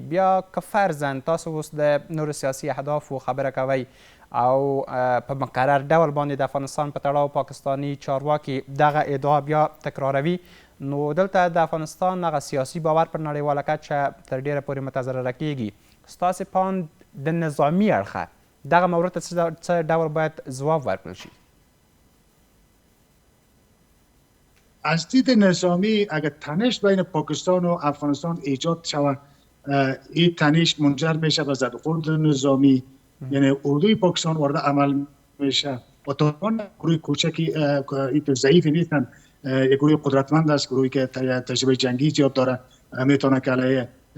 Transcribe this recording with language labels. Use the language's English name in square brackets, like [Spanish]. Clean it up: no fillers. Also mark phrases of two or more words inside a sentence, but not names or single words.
[Pashto] بیا که فرضاً تاسو اوس د نورو سیاسي اهدافو خبره کوئ او په مقرر ډول باندې د افغانستان په تړاو پاکستاني چارواکي دغه ادعا بیا تکراروي، نو دلته د افغانستان هغه سیاسي باور پر نړیواله کچه تر ډیره پورې متضرره کیږي. ستاسې پام د نظامي اړخه دغه مورد ته څه ډول باید ځواب ورکړل شي؟ [Persian] از دید نظامی اگر تنش بین پاکستان و افغانستان ایجاد شود، این تنش منجر میشه به زدخورد نظامی، یعنی اردوی پاکستان وارد عمل میشه و طالبان گروه کوچکی ضعیفی نیستن، یک گروه قدرتمند است، گروهی که تجربه جنگی زیاد داره، میتونه که علیه